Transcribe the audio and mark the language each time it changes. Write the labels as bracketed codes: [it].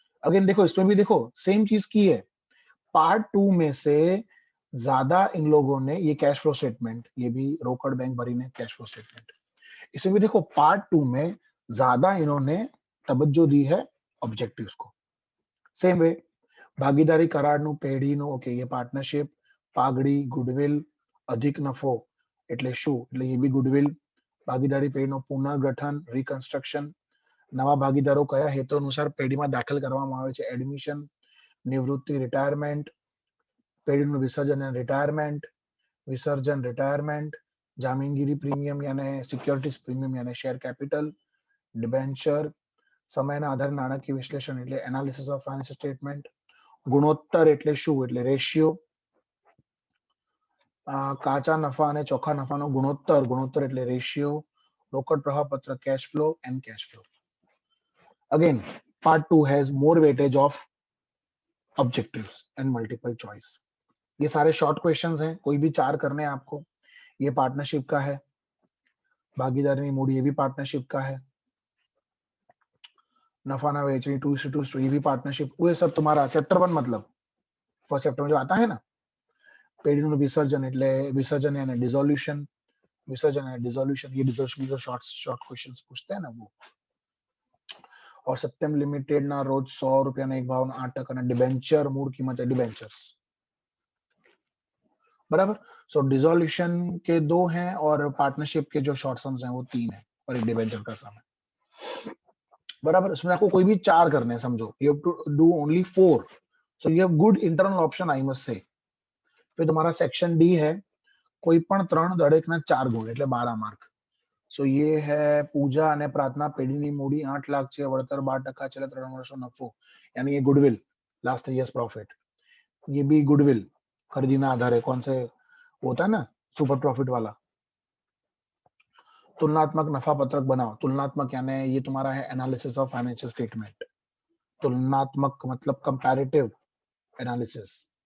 [hi] Again देखो इसमें भी देखो सेम चीज की है, पार्ट 2 में से ज्यादा इन लोगों ने ये कैश फ्लो स्टेटमेंट, ये भी रोकड़ बैंक भरी ने कैश फ्लो स्टेटमेंट, इसमें भी देखो पार्ट 2 में ज्यादा इन्होंने तवज्जो दी है ऑब्जेक्टिव्स को। [gu] सेम वे ભાગીદારી કરારનું પેઢીનું, ઓકે [hi] ये पार्टनरशिप, [gu] પાઘડી, ગુડવિલ, અધિક નફો એટલે શું, એટલે એ બી ગુડવિલ, ભાગીદારી પેઢીનું પુનર્ગઠન, રિકન્સ્ટ્રક્શન, નવા ભાગીદારો કયા હેતુ અનુસાર પેઢીમાં દાખલ કરવામાં આવે છે, એડમિશન, નિવૃત્તિ, રિટાયરમેન્ટ, પેઢીનું વિસર્જન અને રિટાયરમેન્ટ, વિસર્જન, રિટાયરમેન્ટ, જામીનગીરી પ્રીમિયમ यानी સિક્યોરિટીઝ પ્રીમિયમ यानी શેર કેપિટલ, ડિબેન્ચર, સમયના આધારે નાણાકીય વિશ્લેષણ એટલે એનાલિસિસ ઓફ ફાઇનાન્શિયલ સ્ટેટમેન્ટ, ગુણોત્તર એટલે શું, એટલે રેશિયો, કાચા નફા અને ચોખ્ખા નફાનો ગુણોત્તર, ગુણોત્તર એટલે રેશિયો, રોકડ પ્રવાહ પત્ર, cash flow and cash flow. [en] Again, part 2 has more weightage of objectives and multiple choice. [hi] ये सारे शॉर्ट क्वेश्चंस हैं, कोई भी 4 करने हैं आपको। ये पार्टनरशिप का है, भागीदारी मूड ये भी पार्टनरशिप का है, नफा ना वेचनी 2:2 ये भी पार्टनरशिप, वो सब तुम्हारा चैप्टर 1 मतलब फर्स्ट चैप्टर में जो आता है ना, पेढ़ीનું विसर्जन એટલે विसर्जन यानी डिसोल्यूशन, विसर्जन यानी डिसोल्यूशन, ये डिसोल्यूशन जो शॉर्ट क्वेश्चंस पूछते हैं ना वो। और सत्यम लिमिटेड ना रोज 100 रुपया ना एक भाव 8% ना डिबेंचर मूड कीमत है डिबेंचर्स, बराबर। सो डिसोल्यूशन के 2 हैं और पार्टनरशिप के जो शॉर्ट सम्स हैं वो 3 है और एक डिबेंचर का सम है, बराबर। इसमें आपको कोई भी 4 करने हैं, समझो [en] You have to do only 4, so you have good internal option I must say. [hi] फिर तुम्हारा सेक्शन डी है, [gu] કોઈ પણ 3 દરેકના 4 ગુણ એટલે 12 માર્ક. સો ये है पूजा અને પ્રાર્થના પેઢીની મૂડી 8 લાખ છે, વળતર 12% છેલ્લા 3 વર્ષનો નફો, [hi] यानी ये गुडविल लास्ट 3 इयर्स प्रॉफिट. ये भी गुडविल खरीदीना आधार है, कौन से होता है ना सुपर प्रॉफिट वाला. तुलनात्मक नफा पत्रक बनाओ. तुलनात्मक यानी ये तुम्हारा है एनालिसिस ऑफ फाइनेंशियल स्टेटमेंट. तुलनात्मक मतलब कंपैरेटिव एनालिसिस.